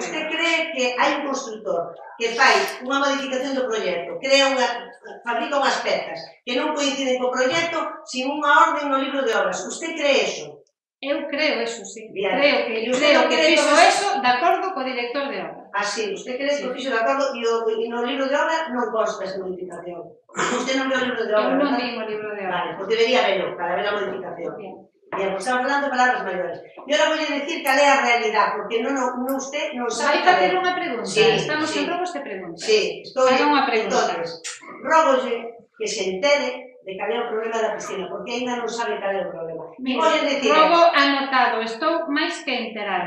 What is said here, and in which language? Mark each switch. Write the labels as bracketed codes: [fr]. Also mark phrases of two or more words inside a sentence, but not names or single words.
[gl] Usted cree que hai un constructor que fai unha modificación do proxecto, fabrica unhas pezas que non coinciden co proxecto sin unha orden no libro de obras. [es] Usted cree eso? [gl] Eu creo eso, sí. [es] Bien. [gl] Creo que fixo eso de acordo co director de obra. Así, usted cree que o fixo de acordo e no libro de obra non consta esa modificación. Usted non ve o libro de obra, Eu non [es] ¿verdad? [gl] vi o libro de obra. [es] Vale, pues debería verlo, para ver a modificación. Bien. Bien, pues estamos hablando de palabras mayores. [gl] E [es] ahora voy a decir [gl] cal é a realidad, porque usted non sabe... Vai facer unha pregunta? Sí, Estamos sí. en robos de preguntas. Sí, estou... [es] Haga unha pregunta. [gl] Entonces, rógolle que se entere de cal é o problema da piscina, porque ainda non sabe cal é o problema. [es] Mire, Voy a decir... [gl] robo anotado, estou máis que enterada